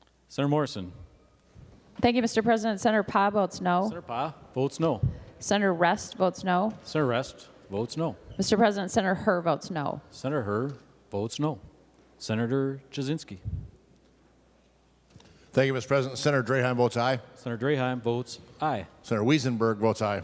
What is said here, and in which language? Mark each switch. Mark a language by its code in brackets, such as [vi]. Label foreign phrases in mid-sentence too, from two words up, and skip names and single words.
[en] Senator Morrison. Thank you, Mr. President. Senator Pa votes no. Senator Pa votes no. Senator Rest votes no. Senator Rest votes no. Mr. President, Senator Herr votes no. Senator Herr votes no. Senator Jasinski. Thank you, Mr. President. Senator Draheim votes aye. Senator Draheim votes aye. Senator Wiesenberg votes aye.